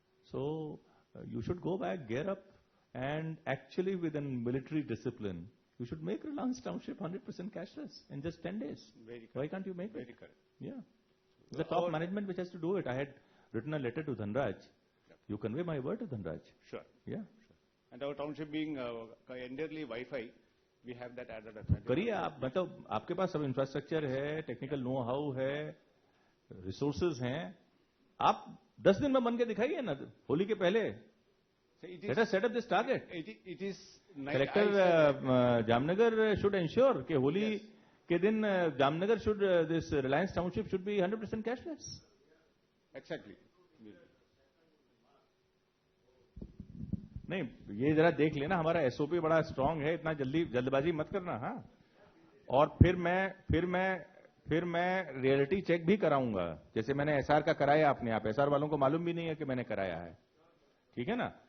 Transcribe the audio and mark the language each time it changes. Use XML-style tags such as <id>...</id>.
<en>So you should go back, gear up, and actually within military discipline, you should make Reliance Township 100% cashless in just 10 days. Why can't you make it? Very correct. Yeah. It's the top management which has to do it. I had written a letter to Dhanraj. You convey my word to Dhanraj. Sure. Yeah. Sure. And our township being entirely Wi-Fi, we have that added advantage.</en> <hi>करिए आप, मतलब आपके पास सब infrastructure है, technical know how है, resources हैं, आप 10 दिन में बन के दिखाइए ना होली के पहले.</hi> <en>Let us set up this target. It is Collector Jamnagar should ensure</en> <hi>कि होली के दिन</hi> <en>Jamnagar should this Reliance Township should be 100% cashless. Exactly.</en> <hi>नहीं, ये जरा देख लेना, हमारा एसओपी बड़ा स्ट्रांग है, इतना जल्दबाजी मत करना. हाँ, और फिर मैं रियलिटी चेक भी कराऊंगा, जैसे मैंने एसआर का कराया. अपने आप एसआर वालों को मालूम भी नहीं है कि मैंने कराया है. ठीक है ना?</hi>